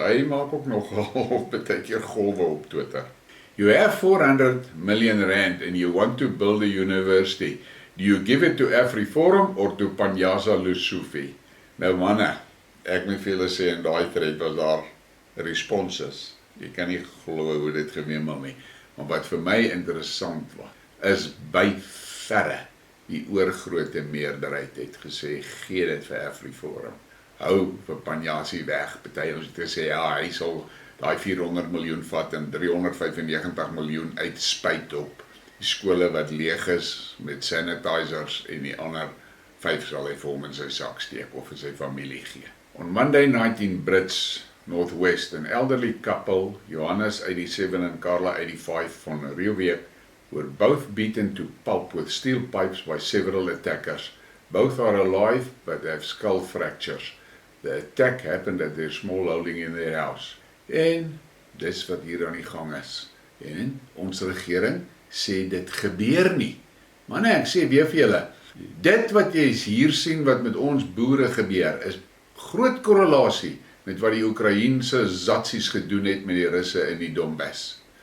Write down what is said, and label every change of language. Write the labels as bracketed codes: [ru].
[af] Hy maak ook nogal baie keer golwe op Twitter. [en] You have 400 million rand and you want to build a university. Do you give it to AfriForum or to Panyaza Lusufi? [af] Nou manne, ek moet vir julle sê in daai thread was daar responses. Jy kan nie glo hoe dit geweem nie. Maar wat vir my interessant was, is by verre die oorgrote meerderheid het gesê, gee dit vir AfriForum. Hou vir Panyazi weg. Party ons het gesê, ja, hy sal daai 400 miljoen vat en 395 miljoen uitspuit op die skole wat leeg is met sanitizers en die ander 5 sal hy vir hom in sy sak steek of vir sy familie gee. [en] On Monday night in Brits Northwest, an elderly couple, Johannes 87 and Carla 85 van Rioweek, were both beaten to pulp with steel pipes by several attackers. Both are alive but have skull fractures. The attack happened at their small holding in their house. [af] En dis wat hier aan die gang is. En ons regering sê dit gebeur nie. Maar nee, ek sê weer vir julle, dit wat jy hier sien wat met ons boere gebeur, is groot korrelasie met wat die Oekraïense zatsies gedoen het met die Russe in die Donbass.